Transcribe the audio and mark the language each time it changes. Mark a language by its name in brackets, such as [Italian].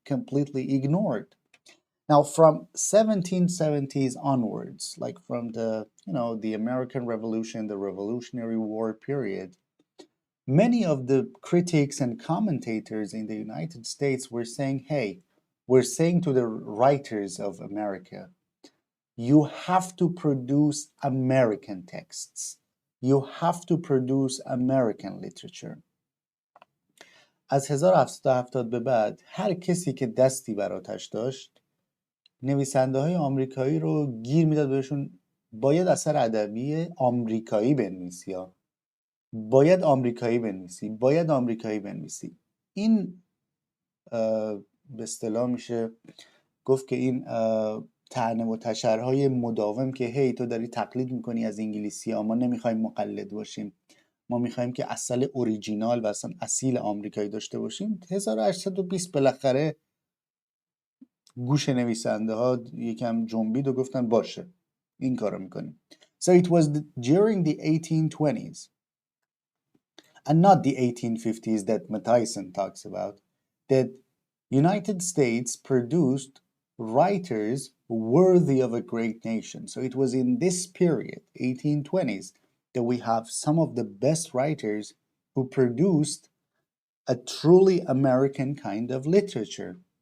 [English] completely ignored. Now, from 1770s onwards, like from the American Revolution, the Revolutionary War period, many of the critics and commentators in the United States were saying, hey, we're saying to the writers of America, you have to produce American texts. You have to produce American literature. [Persian] از 1770 به بعد هر کسی که دستی براتش داشت نویسنده های آمریکایی رو گیر میداد بهشون باید اثر ادبی آمریکایی بنویسی ها. باید آمریکایی بنویسی، باید آمریکایی بنویسی. این به اصطلاح میشه گفت که این طعنه و تشرهای مداوم که هی تو داری تقلید میکنی از انگلیسی ها، ما نمیخوایم مقلد باشیم، ما میخوایم که اصل اوریجینال و اصلا اصیل آمریکایی داشته باشیم. 1820 بالاخره گوش نویسنده ها یکم جنبید و گفتن باشه این کارو میکنیم. [English] So it was during the 1820s and not the 1850s that Matthiessen talks about that United States produced writers worthy of a great nation. So it was in this period, 1820s, that we have some of the best writers who produced a truly American kind of literature.